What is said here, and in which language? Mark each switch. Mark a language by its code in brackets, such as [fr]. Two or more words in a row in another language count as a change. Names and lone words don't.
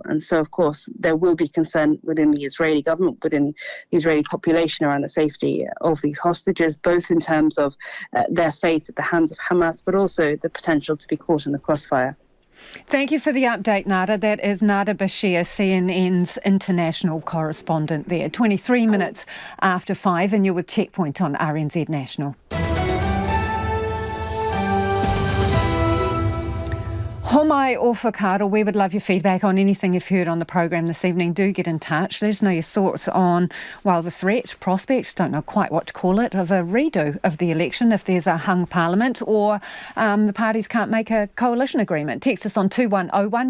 [en] And so, of course, there will be concern within the Israeli government, within the Israeli population around the safety of these hostages, both in terms of their fate at the hands of Hamas, but also the potential to be caught in the crossfire. Thank you for the update, Nada. That is Nada Bashi, CNN's international correspondent there. 23 minutes after 5, and you're with Checkpoint on RNZ National. [mi] Homai o whakaaro, [en] we would love your feedback on anything you've heard on the programme this evening. Do get in touch. Let us know your thoughts on, well, the threat, prospect, don't know quite what to call it, of a redo of the election if there's a hung parliament, or the parties can't make a coalition agreement. Text us on 2101.